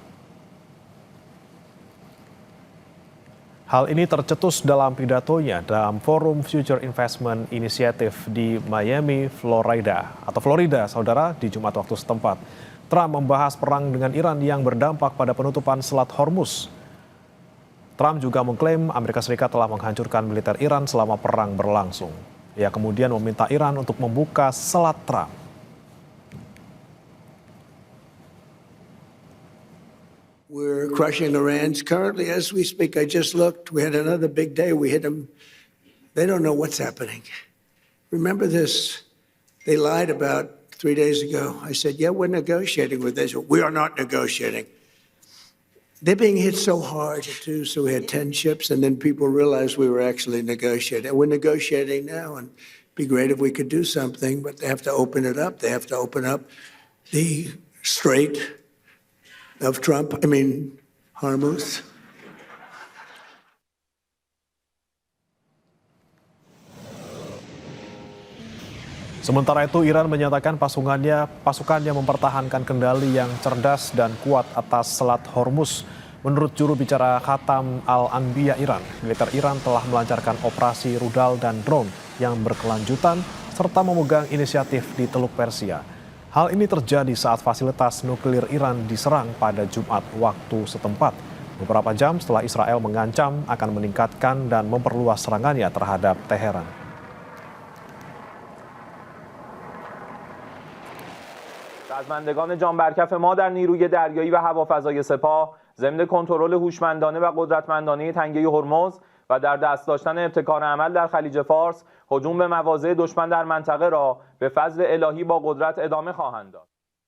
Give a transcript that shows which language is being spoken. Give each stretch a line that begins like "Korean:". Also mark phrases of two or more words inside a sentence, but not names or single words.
Indonesian: Hal ini tercetus dalam pidatonya dalam Forum Future Investment Initiative di Miami, Florida, Saudara, di Jumat waktu setempat. Trump membahas perang dengan Iran yang berdampak pada penutupan Selat Hormuz. Trump juga mengklaim Amerika Serikat telah menghancurkan militer Iran selama perang berlangsung. Ia kemudian meminta Iran untuk membuka Selat Trump.
English: We're crushing Iran. Currently, as we speak, I just looked. We had another big day. We hit them. They don't know what's happening. Remember this. They lied about 3 days ago. I said, yeah, we're negotiating with Israel. We are not negotiating. They're being hit so hard, too, so we had 10 ships, and then people realized we were actually negotiating. We're negotiating now, and it'd be great if we could do something, but they have to open it up. They have to open up the Strait of Hormuz.
Indonesian: Sementara itu, Iran menyatakan pasukannya mempertahankan kendali yang cerdas dan kuat atas Selat Hormuz. Menurut juru bicara Khatam Al-Anbiya Iran, militer Iran telah melancarkan operasi rudal dan drone yang berkelanjutan serta memegang inisiatif di Teluk Persia. Hal ini terjadi saat fasilitas nuklir Iran diserang pada Jumat waktu setempat. Beberapa jam setelah Israel mengancam akan meningkatkan dan memperluas serangannya terhadap Teheran.
Persian: رزمندگان جانبرکف ما در نیروی دریایی و هوافضای سپاه ضمن کنترل هوشمندانه و قدرتمندانه تنگه هرمز و در دست داشتن ابتکار عمل در خلیج فارس هجوم به مواضع دشمن در منطقه را به فضل الهی با قدرت ادامه خواهند داد.